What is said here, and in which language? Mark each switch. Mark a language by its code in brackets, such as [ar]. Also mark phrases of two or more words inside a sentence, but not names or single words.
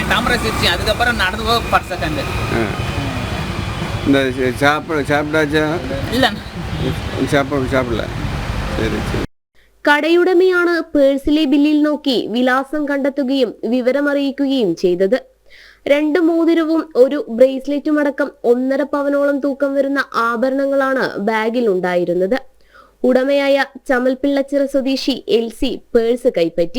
[ta] தாமரசிச்சி அதுக்கப்புறம் நடந்து போக 10 செகண்ட். இந்த சாப்பிடாச்சா? இல்ல சாப்பிடல. [ml] ശരി. കടയുടമയാണ് പേഴ്സിലെ ബില്ലിൽ നോക്കി വിലാസം കണ്ടെത്തുകയും വിവരമറിയിക്കുകയും ചെയ്തത്. 2 മോതിരവും ഒരു ബ്രേസ്ലെറ്റും അടക്കം 1.5 പവനോളം തൂക്കം വരുന്ന ആഭരണങ്ങളാണ് ബാഗിൽ ഉണ്ടായിരുന്നത്. ഉടമയായ ചമൽപിള്ളച്ചിറ സ്വദേശി എൽസി പേഴ്സ് കൈപ്പറ്റി.